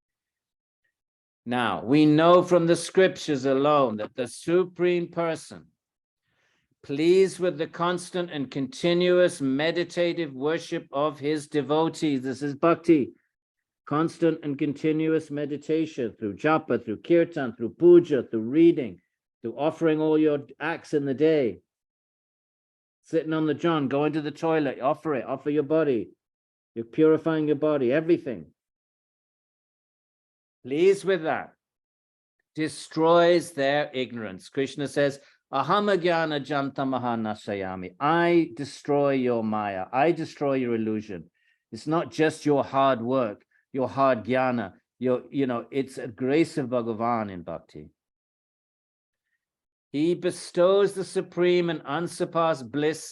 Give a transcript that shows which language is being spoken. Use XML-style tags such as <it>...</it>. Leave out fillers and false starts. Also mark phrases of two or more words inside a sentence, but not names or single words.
<en>Now, we know from the scriptures alone that the Supreme Person, pleased with the constant and continuous meditative worship of his devotees, this is bhakti, constant and continuous meditation through japa, through kirtan, through puja, through reading, through offering all your acts in the day, sitting on the john, going to the toilet, offer your body, you're purifying your body, everything. Pleased with that, destroys their ignorance. Krishna says,</en> <sa>Ahamagyana jantamaha nasayami.</sa> <en>I destroy your maya. I destroy your illusion. It's not just your hard work, your hard jnana. It's a grace of Bhagavan in bhakti. He bestows the supreme and unsurpassed bliss.</en>